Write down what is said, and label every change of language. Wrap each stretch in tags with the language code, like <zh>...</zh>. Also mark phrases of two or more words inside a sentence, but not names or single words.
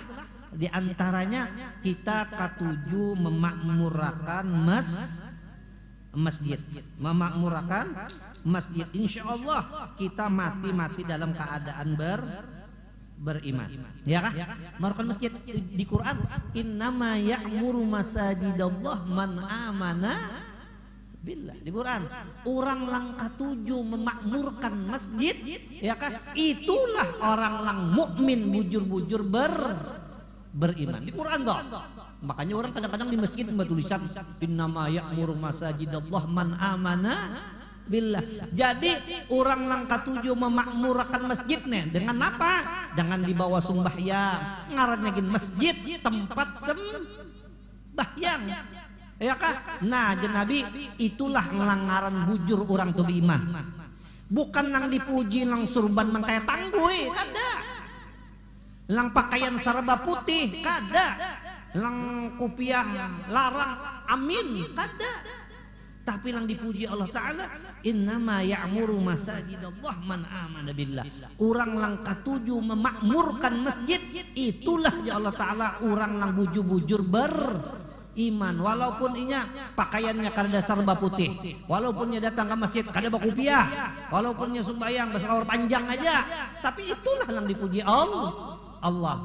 <id>Di antaranya kita ketujuh memakmurkan masjid.</id> <ar>إن شاء الله</ar> <id>kita mati dalam keadaan beriman.</id> <bjn>Ya kah?</bjn> <id>Memakmurkan masjid di Quran.</id> <ar>إنما يعمر مساجد الله من آمن بالله.</ar> <id>Di Quran orang lang ketujuh memakmurkan masjid.</id> <bjn>Ya kah? Itulah orang lang mukmin bujur-bujur beriman.</bjn> <id>Di Quran toh. Makanya orang kadang-kadang di masjid membuat tulisan</id> <ar>إنما يعمر مساجد الله من آمن بالله.</ar> <id>Jadi orang lang ketujuh memakmurkan masjid nih dengan apa? Dengan dibawa sembahyang. Ngarannya gin masjid tempat sembahyang.</id> <bjn>Ya kah? Nah, Nabi itulah ngelangaran bujur orang tuh beriman. Bukan nang dipuji lang surban mangkaya tanggui, kada. Lang pakaian serba putih, kada. Lang kupiah larang, amin, kada.</bjn> <id>Tapi lang dipuji Allah Ta'ala,</id> <ar>إنما يعمر مساجد الله من آمن بالله.</ar> <bjn>Orang lang ketujuh memakmurkan masjid, itulah ya Allah Ta'ala orang lang bujur-bujur beriman. Walaupun inya pakaiannya kada serba putih, walaupun ia datang ke masjid kada bakupiah, walaupun ia sembahyang besar panjang aja, tapi itulah lang dipuji Allah.</bjn>